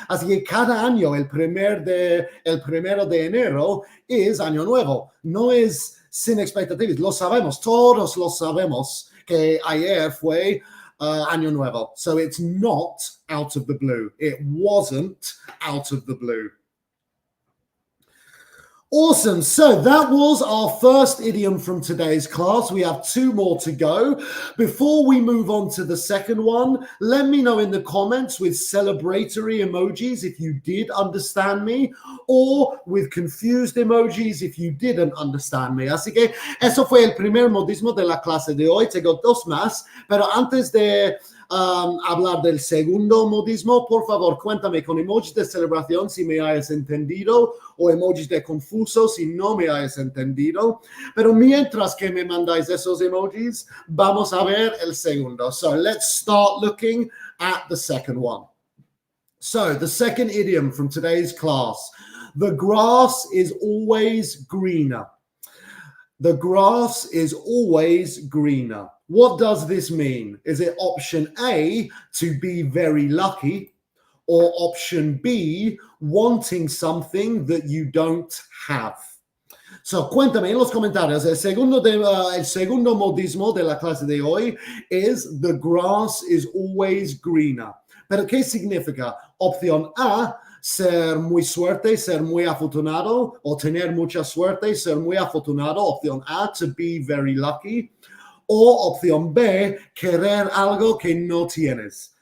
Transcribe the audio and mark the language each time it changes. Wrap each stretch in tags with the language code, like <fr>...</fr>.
<es>Así que cada año el primero de enero es Año Nuevo. No es sin expectativas. Lo sabemos, todos lo sabemos que ayer fue Año Nuevo.</es> <en>So it's not out of the blue. It wasn't out of the blue. Awesome. So that was our first idiom from today's class. We have 2 more to go. Before we move on to the second one, let me know in the comments with celebratory emojis if you did understand me, or with confused emojis if you didn't understand me.</en> <es>Así que eso fue el primer modismo de la clase de hoy. Tengo 2 más, pero antes de hablar del segundo modismo, por favor, cuéntame con emojis de celebración si me hayas entendido o emojis de confuso si no me hayas entendido. Pero mientras que me mandáis esos emojis, vamos a ver el segundo.</es> <en>So let's start looking at the second one. So the second idiom from today's class, the grass is always greener. The grass is always greener. What does this mean? Is it option A, to be very lucky, or option B, wanting something that you don't have?</en> <es>So, cuéntame en los comentarios. El segundo modismo de la clase de hoy es the grass is always greener. ¿Pero qué significa? Opción A, ser muy suerte, ser muy afortunado, o tener mucha suerte, ser muy afortunado.</es> <en>Opción A, to be very lucky.</en> <es>O opción B, querer algo que no tienes.</es>